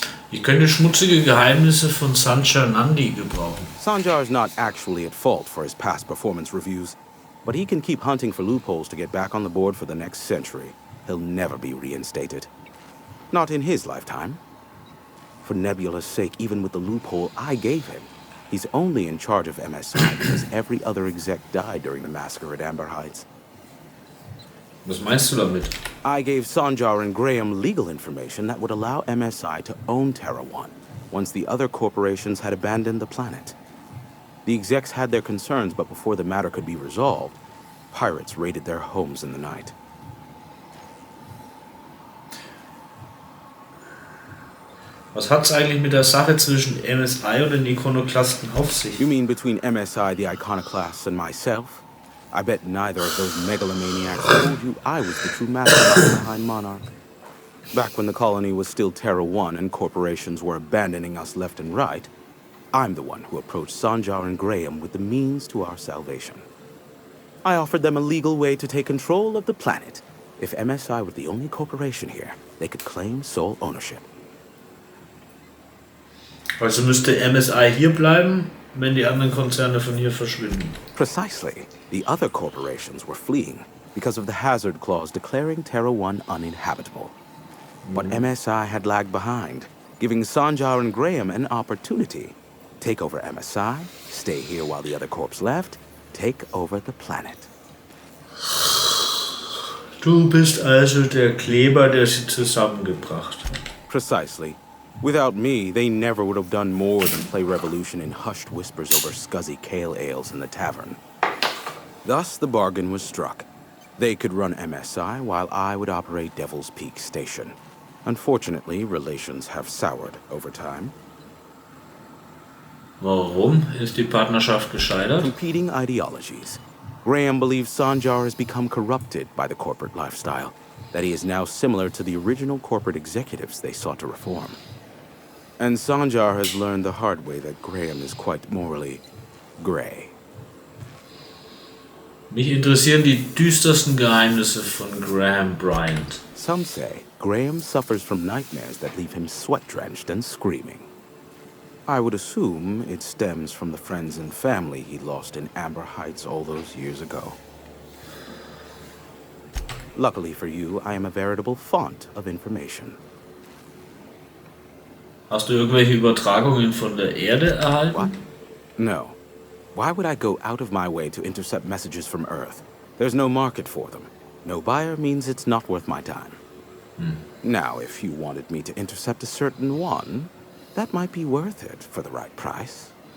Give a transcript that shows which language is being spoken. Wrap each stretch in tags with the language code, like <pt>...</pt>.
<de>Ich könnte schmutzige Geheimnisse von Sanjar Nandi gebrauchen.</de> <en>Sanjar is not actually at fault for his past performance reviews, but he can keep hunting for loopholes to get back on the board for the next century. He'll never be reinstated. Not in his lifetime. For Nebula's sake, even with the loophole I gave him, he's only in charge of MSI because every other exec died during the massacre at Amber Heights.</en> <de>Was meinst du damit?</de> <en>I gave Sanjar and Graham legal information that would allow MSI to own Terra 1, once the other corporations had abandoned the planet. The execs had their concerns, but before the matter could be resolved, pirates raided their homes in the night.</en> <de>Was hat's eigentlich mit der Sache zwischen MSI und den Ikonoklasten auf sich?</de> <en>You mean between MSI, the iconoclasts, and myself? I bet neither of those megalomaniacs told you I was the true mastermind behind Monarch. Back when the colony was still Terra 1 and corporations were abandoning us left and right, I'm the one who approached Sanjar and Graham with the means to our salvation. I offered them a legal way to take control of the planet. If MSI were the only corporation here, they could claim sole ownership.</en> <de>Also müsste MSI hier bleiben, wenn die anderen Konzerne von hier verschwinden.</de> <en>Precisely. The other corporations were fleeing because of the hazard clause declaring Terra 1 uninhabitable. But MSI had lagged behind, giving Sanjar and Graham an opportunity. Take over MSI, stay here while the other corps left, take over the planet.</en> <de>Du bist also der Kleber, der sie zusammengebracht hat.</de> <en>Precisely. Without me, they never would have done more than play Revolution in hushed whispers over scuzzy kale ales in the tavern. Thus, the bargain was struck. They could run MSI while I would operate Devil's Peak Station. Unfortunately, relations have soured over time.</en> <de>Warum ist die Partnerschaft gescheitert?</de> <en>Competing ideologies. Graham believes Sanjar has become corrupted by the corporate lifestyle, that he is now similar to the original corporate executives they sought to reform. And Sanjar has learned the hard way that Graham is quite morally gray.</en> <de>Mich interessieren die düstersten Geheimnisse von Graham Bryant.</de> <en>Some say Graham suffers from nightmares that leave him sweat-drenched and screaming. I would assume it stems from the friends and family he lost in Amber Heights all those years ago. Luckily for you, I am a veritable font of information.</en> <de>Hast du irgendwelche Übertragungen von der Erde erhalten?</de> <en>What? No. Why would I go out of my way to intercept messages from Earth? There's no market for them. No buyer means it's not worth my time. Now, if you wanted me to intercept a certain one, that might be worth it for the right price.</en>